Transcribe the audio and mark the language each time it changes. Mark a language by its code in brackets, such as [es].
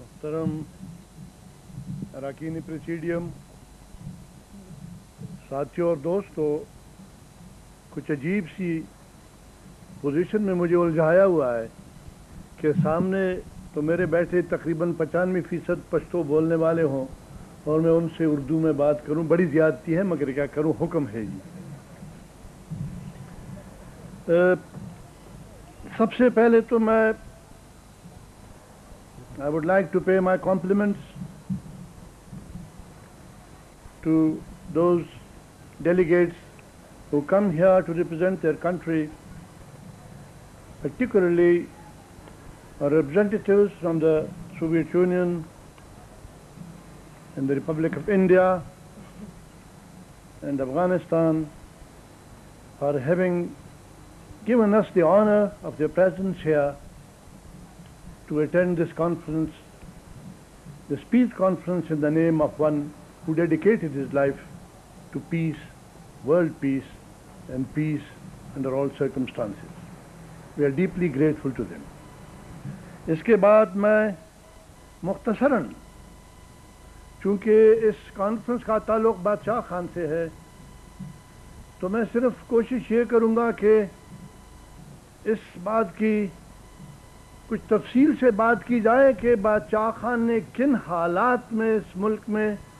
[ur] محترم اراکین پریسیڈیم، ساتھیوں اور دوستوں، کچھ عجیب سی پوزیشن میں مجھے الجھایا ہوا ہے کہ سامنے تو میرے بیٹھے تقریباً 95% پشتو بولنے والے ہوں اور میں ان سے اردو میں بات کروں. بڑی زیادتی ہے مگر کیا کروں، حکم ہے جی. سب سے پہلے تو میں [en] I would like to pay my compliments to those delegates who come here to represent their country, particularly our representatives from the Soviet Union and the Republic of India and Afghanistan, for having given us the honor of their presence here to attend this conference, this peace conference in the name of one who dedicated his life to peace, world peace, and peace under all circumstances. We are deeply grateful to them. [ur] اس کے بعد میں مختصراً، چونکہ اس conference کا تعلق بادشاہ خان سے ہے، تو میں صرف کوشش یہ کروں گا کہ اس بات کی کچھ تفصیل سے بات کی جائے کہ بادشاہ خان نے کن حالات میں اس ملک میں